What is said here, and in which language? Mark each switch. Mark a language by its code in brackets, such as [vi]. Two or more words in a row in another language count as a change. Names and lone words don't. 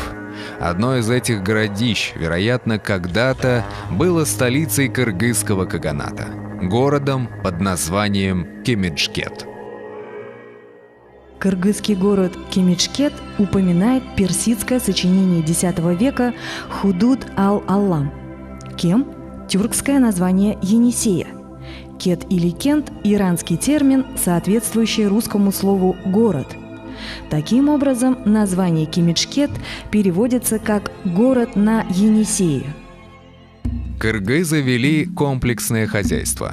[ru] Одно из этих городищ, вероятно, когда-то было столицей кыргызского каганата, городом под названием Кемичкет. Кыргызский город Кемичкет упоминает персидское сочинение X века Худуд ал-Аллам. Кем – тюркское название Енисея. Кет или Кент – иранский термин, соответствующий русскому слову «город». Таким образом, название Кимичкет переводится как «город на Енисее». Кыргызы вели комплексное хозяйство.